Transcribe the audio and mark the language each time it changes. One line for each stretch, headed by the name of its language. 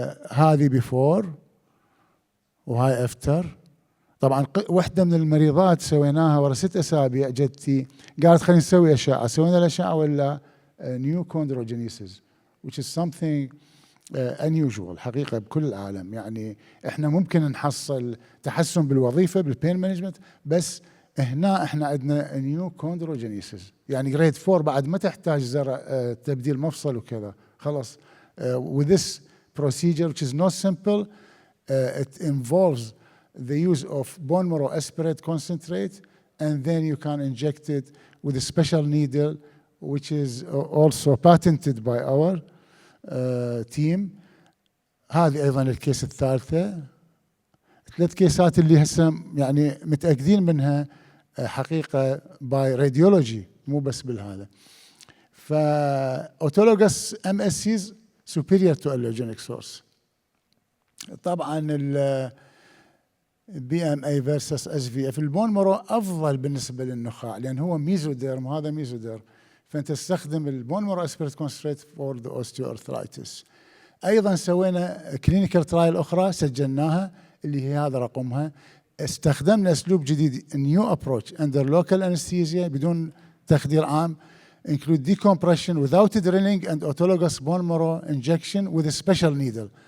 Arabic: هذه بيفور وهاي افتر. طبعا واحدة من المريضات سويناها ورا 6 أسابيع جدتي قالت خلينا نسوي أشعة. سوينا الأشعة ولا
English: new chondrogenesis which is something unusual
Arabic: حقيقة بكل العالم. يعني احنا ممكن نحصل تحسن بالوظيفة بالبين مانجمنت، بس هنا احنا عندنا new chondrogenesis يعني جريد 4 بعد ما تحتاج زرع تبديل مفصل وكذا خلاص.
English: with this procedure which is not simple, it involves the use of bone marrow aspirate concentrate, and then you can inject it with a special needle which is also patented by our team.
Arabic: هذه ايضا الكيس الثالثه. 3 كيسات اللي هسه يعني متاكدين منها حقيقه باي راديولوجي مو بس بالهذا.
English: فاوتولوجس MSCs superior to allogenic source. طبعا BMA versus SVF.
Arabic: البون مارو افضل بالنسبه للنخاع لان هو ميزوديرم وهذا ميزوديرم، فانت تستخدم
English: البون marrow aspirate concentrate for the osteoarthritis.
Arabic: ايضا سوينا كلينيكال ترايل اخرى سجلناها اللي هي هذا رقمها. استخدمنا اسلوب جديد
English: new approach under local anaesthesia
Arabic: بدون تخدير عام
English: include decompression without drilling and autologous bone marrow injection with a special needle.